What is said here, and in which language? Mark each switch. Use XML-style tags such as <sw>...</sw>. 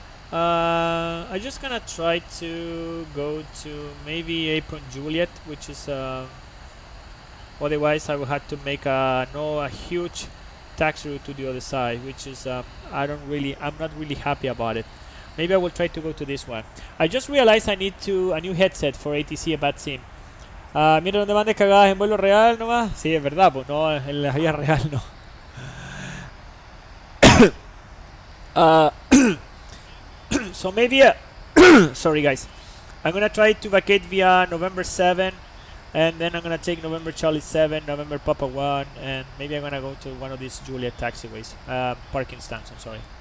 <en>I'm just gonna try to go to maybe apron Juliet, which is otherwise I will have to make a huge taxi route to the other side, which is I'm not really happy about it. Maybe I will try to go to this one. I just realized I need a new headset for ATC and Bad Sim.</en> <es>Mira, donde mandes cagadas en vuelo real nomás. Sí, es verdad, pues no, en la vida real no.</es> <en>So maybe, sorry guys, I'm gonna try to vacate via November 7, and then I'm gonna take November Charlie 7, November Papa 1, and maybe I'm gonna go to one of these Juliet taxiways, parking stands, I'm sorry.</en>